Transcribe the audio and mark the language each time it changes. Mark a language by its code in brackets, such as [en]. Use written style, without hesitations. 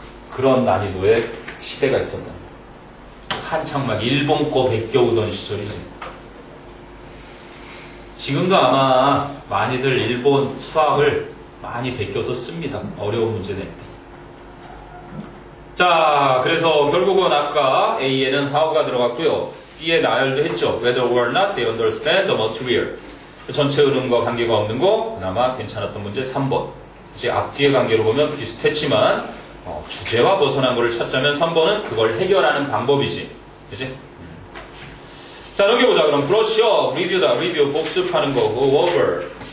[ko] 그런 난이도의 시대가 있었다. 한창 막 일본 거 베껴오던 시절이지. 지금도 아마 많이들 일본 수학을 많이 베껴서 씁니다. 어려운 문제는. 자, 그래서 결국은 아까 A에는 how가 들어갔고요. B에 나열도 했죠. [en] Whether or not they understand the material. [ko] 전체 흐름과 관계가 없는 거 그나마 괜찮았던 문제 3번. 이제 앞뒤의 관계로 보면 비슷했지만 주제와 벗어난 거를 찾자면 3번은 그걸 해결하는 방법이지. 그치? 자, 넘겨보자. 그럼 브러쉬업, 리뷰다. 리뷰, 복습하는 거. go over.